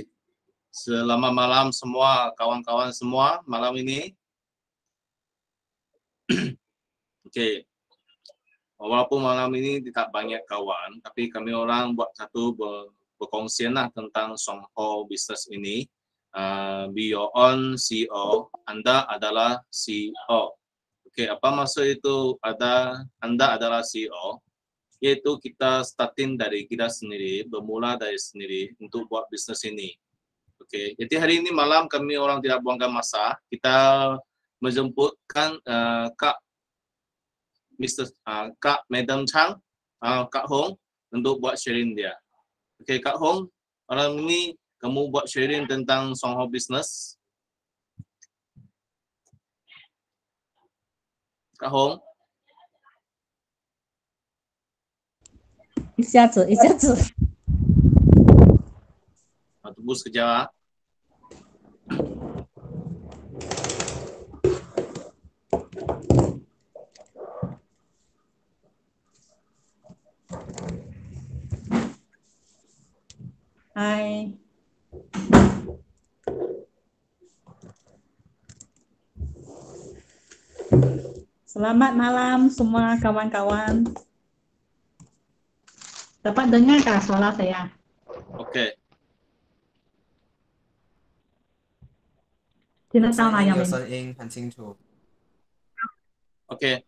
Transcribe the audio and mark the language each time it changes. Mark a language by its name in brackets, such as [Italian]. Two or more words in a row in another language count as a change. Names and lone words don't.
[Malay] Selamat malam semua kawan-kawan semua malam ini. Oke. Walaupun malam ini tidak banyak kawan, tapi kami orang buat satu berkongsian lah tentang Songho bisnes ini. [English] Be your own CEO. [Malay] Anda adalah CEO. Oke, apa maksud itu? Anda adalah CEO? Yaitu kita starting dari kita sendiri, bermula dari sendiri untuk buat bisnes ini. Oke, jadi hari ini malam kami orang tidak buangkan masa. Kita menjemputkan Kak Madam Chang, Kak Hong untuk buat sharing dia. Oke, Kak Hong, malam ini kamu buat sharing tentang Songho Business. Kak Hong. [Chinese] 一下子，一下子。 [Malay] Tunggu sekejap. Hai. Selamat malam semua kawan-kawan. Dapat dengar kah suara saya? Oke. [Chinese] 听得到吗？杨明。有声音很清楚。 [Malay] Oke.